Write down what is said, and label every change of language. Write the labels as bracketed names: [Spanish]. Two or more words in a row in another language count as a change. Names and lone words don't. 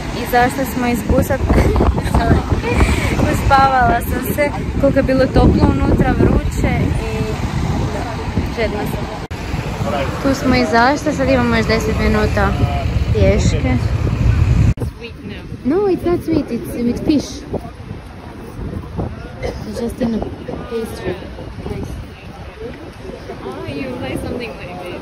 [Bosnian] zašto smo ispusat. Uspavala sam se, koliko je bilo toplo unutra, vruće i žedna sam. Tu smo izašli, sad imamo još 10 minuta pješke. [English] No, it's not sweet, it's with fish. It's just in a pastry. Nice. Oh, you like something like this?